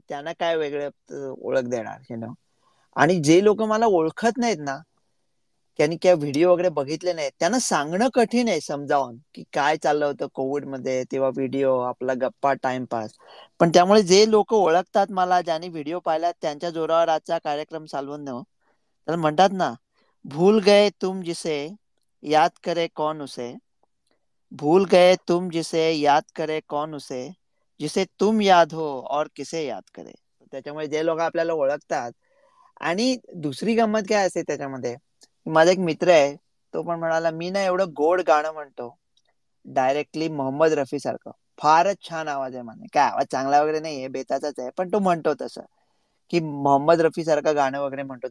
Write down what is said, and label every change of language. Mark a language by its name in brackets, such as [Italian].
[Marathi] त्यांना काय वेगळे ओळख देणार. आणि जे लोक मला ओळखत नाहीत ना, त्यांनी काय व्हिडिओ वगैरे बघितले नाहीत, त्यांना सांगणं कठीण आहे समजावून की काय चाललं होतं कोविड मध्ये तेव्हा. व्हिडिओ आपला गप्पा, टाइमपास. पण त्यामुळे जे लोक ओळखतात मला, ज्यांनी व्हिडिओ पाहिला, त्यांच्या जोरावर आजचा कार्यक्रम चालवून देऊ. तर म्हणतात ना, [Hindi] भूल गए तुम जिसे याद करे कौन उसे, भूल गए तुम जिसे याद करे कौन उसे, जिसे तुम याद हो और किसे याद करे. [Marathi] त्याच्यामुळे जे लोक आपल्याला ओळखतात. आणि दुसरी गंमत काय असते त्याच्यामध्ये, माझा एक मित्र आहे, तो पण म्हणाला मी ना एवढं गोड गाणं म्हणतो डायरेक्टली मोहम्मद रफी सारखं. फारच छान आवाज आहे म्हणे. काय आवाज चांगला वगैरे नाहीये, बेताचाच आहे, पण तो म्हणतो तसं की मोहम्मद रफी सारखं गाणं वगैरे म्हणतो.